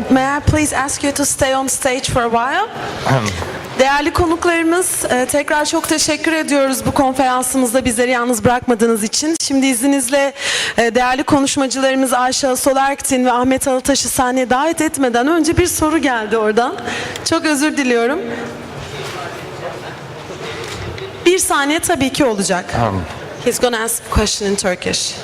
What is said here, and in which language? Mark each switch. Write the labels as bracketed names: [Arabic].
[English] But may I please ask you to stay on stage for a while? [Turkish] Değerli konuklarımız, tekrar çok teşekkür ediyoruz bu konferansımızda bizleri yalnız bırakmadığınız için. Şimdi izninizle değerli konuşmacılarımız Ayşe Solerktin ve Ahmet Alıtaş'ı sahneye davet etmeden önce bir soru geldi oradan. Çok özür diliyorum. Bir saniye tabii ki olacak. [English] He's gonna ask a question in Turkish.